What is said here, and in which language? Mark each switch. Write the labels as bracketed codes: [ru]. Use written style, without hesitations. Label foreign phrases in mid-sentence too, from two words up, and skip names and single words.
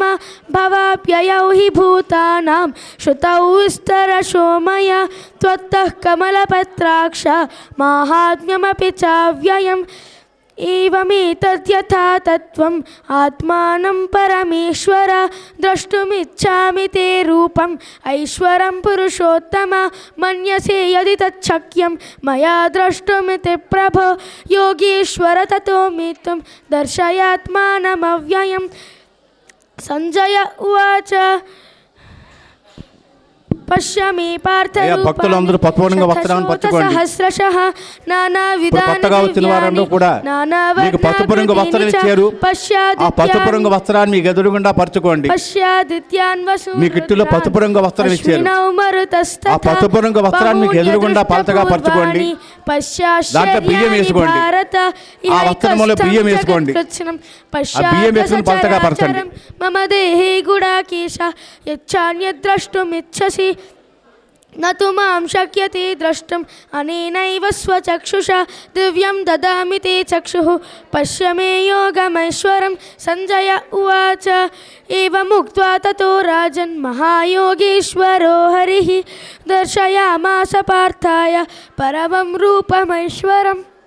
[sa] भवाप्ययौ हि भूतानां श्रुतौ विस्तरशो मया त्वत्तः कमलपत्राक्ष माहात्म्यमपि चाव्ययम् एवमेतद्यथा तत्त्वम् आत्मानं परमेश्वर द्रष्टुमिच्छामि ते रूपम् ऐश्वरं पुरुषोत्तम मन्यसे यदि तच्छक्यं मया द्रष्टुमिति प्रभो योगीश्वर ततो मे त्वं दर्शयात्मानमव्ययम्। संजय उवाच पश्य मे [te] భక్తులందరూ పట్టుకోవడంగా వస్త్రాన్ని పట్టుకోండి. కొత్తగా వచ్చిన వారందరూ కూడా మీకు పసుపు రంగు వస్త్రాలు ఇచ్చారు. ఆ పసుపు రంగు వస్త్రాన్ని మీకు ఎదురుగుండా పరచుకోండి. మీ కిట్టులో పసుపు రంగు వస్త్రం ఇచ్చారు. ఆ పసుపు రంగు వస్త్రాన్ని మీకు ఎదురుగుండా పలచగా పరచుకోండి. దాంట్లో బియ్యం వేసుకోండి. ఆ వస్త్రంలో బియ్యం వేసుకోండి. ఆ బియ్యం వేసుకుని పలచగా పరచండి. [sa] మమ దేహే గుడాకేశ యచ్చాన్యద్రష్టుమిచ్చసి न तु मां शक्यते द्रष्टुम् अनेनैव स्वचक्षुषा दिव्यं ददामि ते चक्षुः पश्य मे योगमैश्वरं। संजय उवाच एवमुक्त्वा ततो राजन् महायोगीश्वरो हरिः दर्शयामास पार्थाय परमं रूपमैश्वरम्।